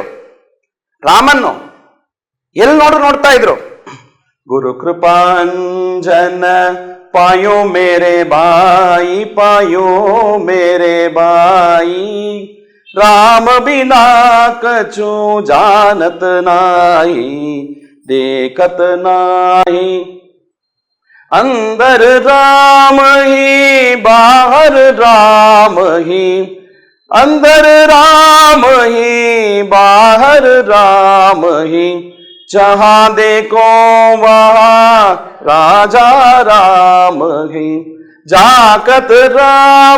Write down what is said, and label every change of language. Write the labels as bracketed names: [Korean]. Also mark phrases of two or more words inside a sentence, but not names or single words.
[Kannada] ರಾಮನ್ನು ಎಲ್ಲಿ ನೋಡ್ತಾ ಇದ್ರು. [Hindi] गुरु कृपांजन पायो मेरे भाई, पायो मेरे भाई, राम बिना कछु जानत नाहीं, देखत नाही, अंदर राम ही बाहर राम ही, अंदर राम ही बाहर राम ही, जहां देखो वहां राजा राम ही, जाकत राम